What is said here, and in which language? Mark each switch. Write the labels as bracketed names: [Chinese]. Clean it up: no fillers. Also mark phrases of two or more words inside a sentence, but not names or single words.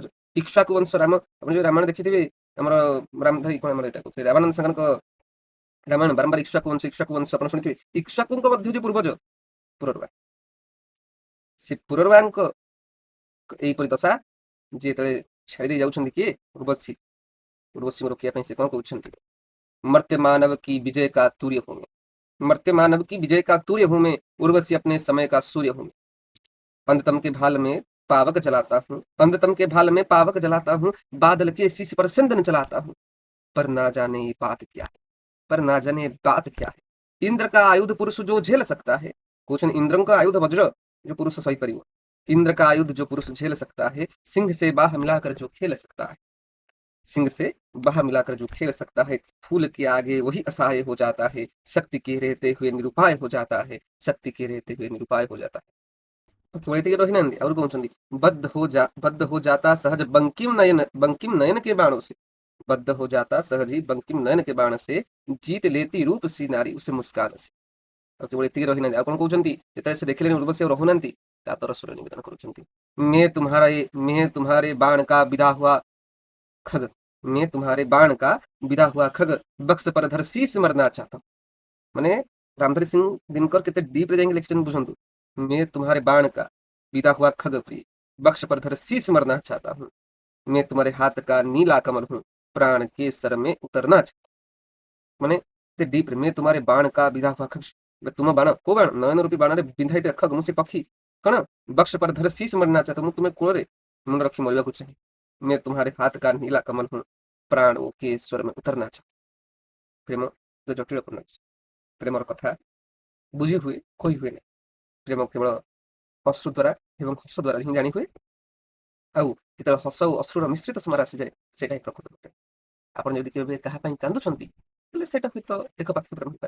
[Odia] ଇକ୍ଷ୍ୱାକୁ ବଂଶ ରାମ, ଆପଣ ଯୋଉ ରାମାୟଣ ଦେଖିଥିବେ, ଆମର ରାମଧାରୀ କଣ ଆମର ଏଇଟା କହୁଥିଲେ, ରାମାନନ୍ଦ ସାଗରଙ୍କ ରାମାୟଣ ବାରମ୍ବାର ଇକ୍ଷ୍ୱାକୁ ବଂଶ ଆପଣ ଶୁଣିଥିବେ। ଇକ୍ଷ୍ୱାକୁଙ୍କ ମଧ୍ୟ ଯୋଉ ପୂର୍ବଜ ପୁରରବା, ସେ ପୁରରବାଙ୍କ ଏଇପରି ଦଶା, ଯିଏ ଯେତେବେଳେ ଛାଡ଼ି ଦେଇ ଯାଉଛନ୍ତି କିଏ, ଉର୍ବଶୀ, उर्वशी रोकिया ପାଇଁ ସେ କଣ କହୁଛନ୍ତି, [Hindi] मर्त्य मानव की विजय का तूर्य हूं मैं, मर्त्य मानव की विजय का तूर्य हूं मैं, उर्वशी अपने समय का सूर्य हूं मैं, अंधतम के भाल में पावक जलाता हूँ, अंधतम के भाल में पावक जलाता हूँ, बादल के शीश पर सिंदन चलाता हूँ, पर ना जाने ये बात क्या है, पर ना जाने ये बात क्या है, इंद्र का आयुध पुरुष जो झेल सकता है, कुछ इंद्र का आयुध वज्र जो पुरुष सही परिव, इंद्र का आयुध जो पुरुष झेल सकता है, सिंह से बाह मिलाकर जो खेल सकता है, सिंह से बाह मिलाकर जो खेल सकता है, फूल के आगे वही असहाय हो जाता है, शक्ति के रहते हुए निरुपाय हो जाता है, शक्ति के रहते हुए निरुपाय हो जाता है। [Odia] କେବଳ ଏତିକି ରହିନାହାନ୍ତି, ଆହୁରି କହୁଛନ୍ତି, [Hindi] बद्ध हो जाता सहज बंकिम नयन के बाणों से, बद्ध हो जाता सहज ही बंकिम नयन के बाण से, जीत लेती रूप सी नारी उसे मुस्कान से। [Odia] ଆଉ କେବଳ ଏତିକି ରହିନାହାନ୍ତି, ଆଉ କଣ କହୁଛନ୍ତି, ଯେତେବେଳେ ସେ ଦେଖିଲେଣି ଉର୍ବଶୀ ଆଉ ରହୁନାହାନ୍ତି, କାତର ସ୍ୱର ନିବେଦନ କରୁଛନ୍ତି, [Hindi] मैं तुम्हारे बाण का विदा हुआ खग, मैं तुम्हारे बाण का विदा हुआ खग, बक्स पर धर शीश मरना चाहता हूँ। [Odia] ମାନେ ରାମଧାରୀ ସିଂ ଦିନକର କେତେ ଡିପରେ ଯାଇକି ଲେଖିଛନ୍ତି ବୁଝନ୍ତୁ। [Hindi] मैं तुम्हारे बाण का विदा हुआ खग प्रिय, बक्स पर धर शीश मरना चाहता हूँ, मैं तुम्हारे हाथ का नीला कमल हूँ, प्राण के सर में उतरना चाहता हूँ। [Odia] ମାନେ ଏତେ ଡିପରେ, [Hindi] मैं तुम्हारे बाण का विदा हुआ खग, [Odia] ତୁମ ବାଣ, କୋଉ ବାଣ, ନୟନ ରୂପୀ ବାଣରେ ବିନ୍ଧା ହେଇଥିବା ଖଗ, ମୁଁ ସେ ପକ୍ଷୀ କଣ, [Hindi] वक्ष पर धर शीश मरना चाहता हूँ, [Odia] ମୁଁ ତୁମେ କୋଳରେ ମୁଣ୍ଡ ରଖି ମରିବାକୁ ଚାହେଁ, [Hindi] मैं तुम्हारे हाथ का नीला कमल हूँ, ପ୍ରାଣୋ के स्वर में उतरना चाहता। [Odia] ପ୍ରେମ ଜଟିଳ ପୂର୍ଣ୍ଣ ବିଷୟ। ପ୍ରେମର କଥା ବୁଝି ହୁଏ, କହି ହୁଏ ନାହିଁ। ପ୍ରେମ କେବଳ ଅଶ୍ରୁ ଦ୍ୱାରା ଏବଂ ହସ ଦ୍ୱାରା ହିଁ ଜାଣି ହୁଏ। ଆଉ ଯେତେବେଳେ ହସ ଆଉ ଅଶ୍ରୁର ମିଶ୍ରିତ ସମୟରେ ଆସିଯାଏ, ସେଇଟା ହିଁ ପ୍ରକୃତ ପ୍ରେମ। ଆପଣ ଯଦି କେବେ କାହା ପାଇଁ କାନ୍ଦୁଛନ୍ତି, ତାହେଲେ ସେଇଟା ହୁଏତ ଏକ ପାଖି ପ୍ରେମ ହେଇପାରେ।